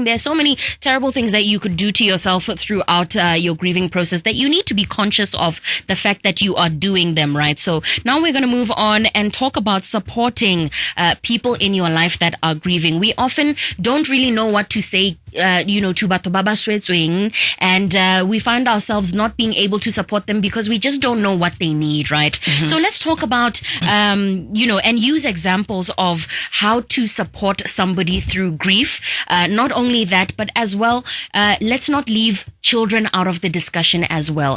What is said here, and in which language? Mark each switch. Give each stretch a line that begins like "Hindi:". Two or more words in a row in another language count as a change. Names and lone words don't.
English: There's so many terrible things that you could do to yourself throughout your grieving process that you need to be conscious of the fact that you are doing them, right? So now we're going to move on and talk about supporting people in your life that are grieving. We often don't really know what to say, to
Tswana: batho ba ba swetsweng,
English: and we find ourselves not being able to support them because we just don't know what they need, right? So let's talk about, and use examples of how to support somebody through grief. Not only that, but as well, let's not leave children out of the discussion as well.